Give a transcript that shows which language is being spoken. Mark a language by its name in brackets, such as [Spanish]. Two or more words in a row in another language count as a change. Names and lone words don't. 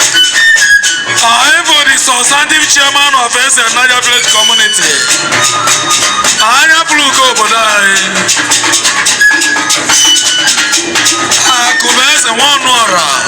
[Igbo] Anyị bụ [English] the substantive chairman of Eze Nnaja Village Community. [Igbo] Anyị apụrụ ugo obodo anyị. Akụ bụ eze nwa ọnụ ọra.